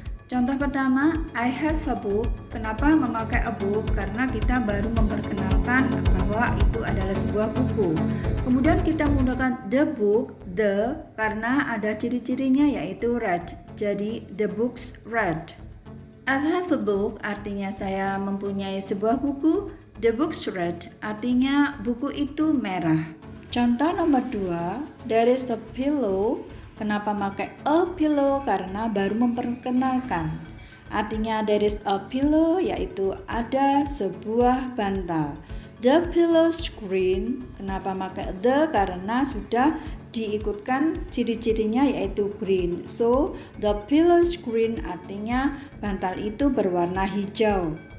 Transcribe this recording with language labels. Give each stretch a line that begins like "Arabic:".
Indonesian: Contoh pertama,
English: I have a book.
Indonesian: Kenapa memakai a book? Karena kita baru memperkenalkan bahwa itu adalah sebuah buku. Kemudian kita menggunakan
English: the book,
Indonesian: the, karena ada ciri-cirinya yaitu read. Jadi
English: the books read. I have a book
Indonesian: artinya saya mempunyai sebuah buku.
English: The books read
Indonesian: artinya buku itu merah. Contoh nomor 2,
English: there is a pillow.
Indonesian: Kenapa pakai
English: a pillow?
Indonesian: Karena baru memperkenalkan. Artinya
English: there is a pillow
Indonesian: yaitu ada sebuah bantal.
English: The pillow green.
Indonesian: Kenapa pakai the? Karena sudah diikutkan ciri-cirinya yaitu green. So,
English: the pillow green
Indonesian: artinya bantal itu berwarna hijau.